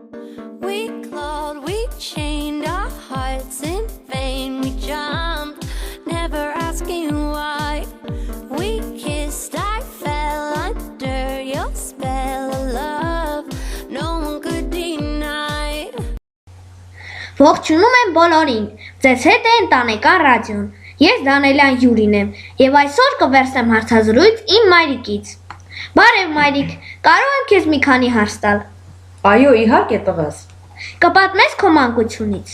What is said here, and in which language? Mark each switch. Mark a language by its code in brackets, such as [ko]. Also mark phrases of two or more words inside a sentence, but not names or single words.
[en] We clawed, we chained our hearts in vain. We jumped, never asking why. We kissed, I fell under your spell of love. No one could deny. [hy] Ողջունում եմ բոլորին, ձեզ հետ է ընտանեկան ռադիոն, ես Դանելյան Յուրին եմ և այսօր կվերցնեմ հարցազրույց իմ մայրիկից։ Բարև մայրիկ, կարող եմ քեզ մի քանի հարց տալ։ Այո, իհարկե տղաս։ Կպատմես քո մանկությունից։